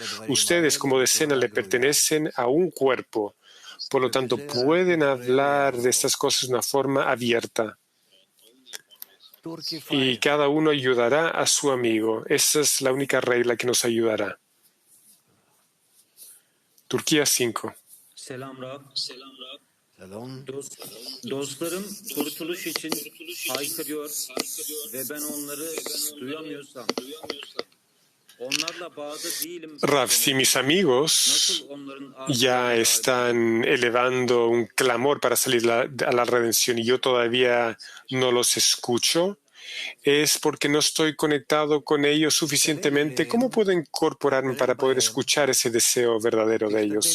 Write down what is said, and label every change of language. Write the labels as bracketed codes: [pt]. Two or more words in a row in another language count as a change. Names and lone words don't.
[es] Ustedes como decena le pertenecen a un cuerpo. Por lo tanto, pueden hablar de estas cosas de una forma abierta. Y cada uno ayudará a su amigo. Esa es la única regla que nos ayudará. Turquía 5. [tr] Selam Rab. Dostlarım kurtuluş için haykırıyor ve ben onları duyamıyorsam onlarla bağda değilim. [es] Rav, si mis amigos ya están elevando un clamor para salir a la redención y yo todavía no los escucho, es porque no estoy conectado con ellos suficientemente. ¿Cómo puedo incorporarme para poder escuchar ese deseo verdadero de ellos?